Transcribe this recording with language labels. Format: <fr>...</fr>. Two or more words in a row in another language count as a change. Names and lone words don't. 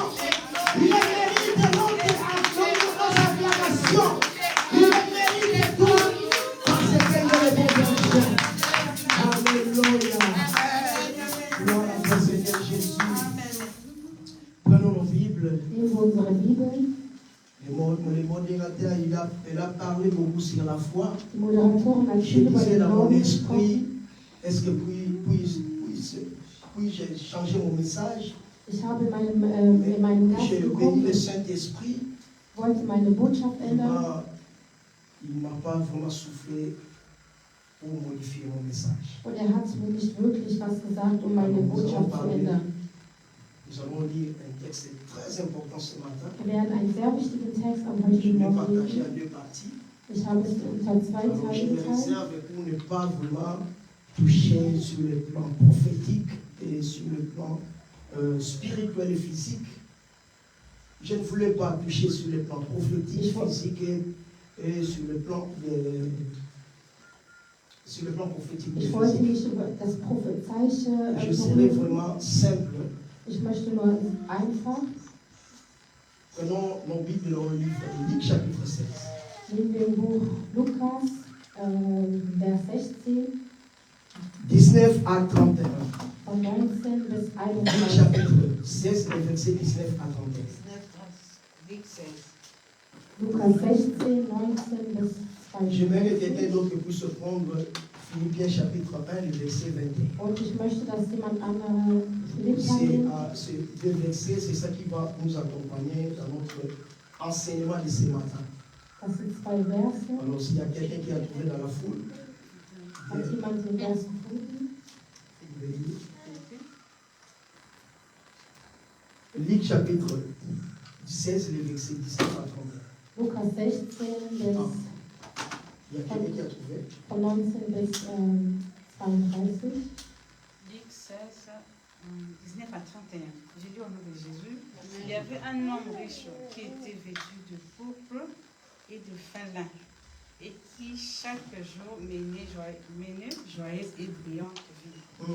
<fr>Il mérite notre acclamation. Il mérite tout parce qu'il est le bon Dieu. Alléluia. Gloire à Seigneur Jésus. Prenons nos Bibles.</fr> <de>Nehmen wir unsere Bibel.</de> <fr>Le modérateur, il a parlé beaucoup sur la foi.</fr> <de>Die Moderatorin hat</de> <fr>Je</fr> <de>viel über</de> <fr>disais</fr> <de>den</de> <fr>dans mon</fr> <de>Glauben</de> <fr>esprit,</fr> <de>gesprochen.</de> <fr>est-ce que puis-je changer mon message?</fr> <de>Ich habe in meinem</de> <fr>J'ai</fr> <de>Geist</de> <fr>béni le</fr> <de>geguckt,</de> <fr>Saint-Esprit.</fr> <de>wollte meine Botschaft ändern.</de> <fr>Il ne m'a pas vraiment soufflé pour modifier mon message.</fr> <de>Und er hat mir nicht wirklich was gesagt, um meine Botschaft zu ändern.</de> <fr>Nous allons lire un texte très important ce matin.</fr> <de>Wir werden einen sehr wichtigen Text am</de> <fr>Je</fr> <de>heutigen</de> <fr>l'ai</fr> <de>Morgen</de> <fr>partagé en</fr> <de>lesen.</de> <fr>deux parties.</fr> <de>Ich habe es unter zwei</de> <fr>Alors, je</fr> <de>Teile</de> <fr>me</fr> <de>geteilt.</de> <fr>réserve pour ne pas vraiment toucher sur le plan prophétique et sur le plan spirituel et physique. Je ne voulais pas toucher sur le plan prophétique, physique et sur le plan prophétique.</fr> <de>Ich</de> <fr>et</fr> <de>wollte</de> <fr>physique.</fr> <de>nicht über das Prophezeische</de> <fr>Je serai</fr> <de>berühren.</de> <fr>vraiment simple.</fr> <de>Ich möchte nur einfach,</de> <fr>Prenons nos Bibles dans le livre de Luc, chapitre 16.</fr> <de>nehmen wir im Buch Lukas, Vers 16,</de> <fr>19 à 31.</fr> <de>von 19 bis</de> <fr>Luc,</fr> <de>21.</de> <fr>chapitre 16, les versets 19 à 31.</fr> <de>Lukas 16, 19 bis 22.</de> <fr>J'aimerais que quelqu'un d'autre puisse prendre Philippiens chapitre 1, le verset 21.</fr> <de>Und ich möchte, dass jemand andere Philippa nimmt.</de> <fr>Ces deux versets, c'est ça qui va nous accompagner dans notre enseignement de ce matin.</fr> <de>Das sind zwei Verse.</de> <fr>Alors, s'il y a quelqu'un qui a trouvé dans la foule,</fr> <de>Hat jemand den Vers gefunden?</de> <fr>vous pouvez lire. Luc chapitre 16, le verset 19 à 31.</fr> <de>Lukas 16, bis,</de> <fr>Il y a quelqu'un qui a trouvé.</fr> <de>von 19 bis 32.</de> <fr>Luc 16, 19 à 31. J'ai lu au nom de Jésus. Il y avait un homme riche qui était vêtu de pourpre et de fin lin, et qui chaque jour menait joyeuse et brillante vie.</fr>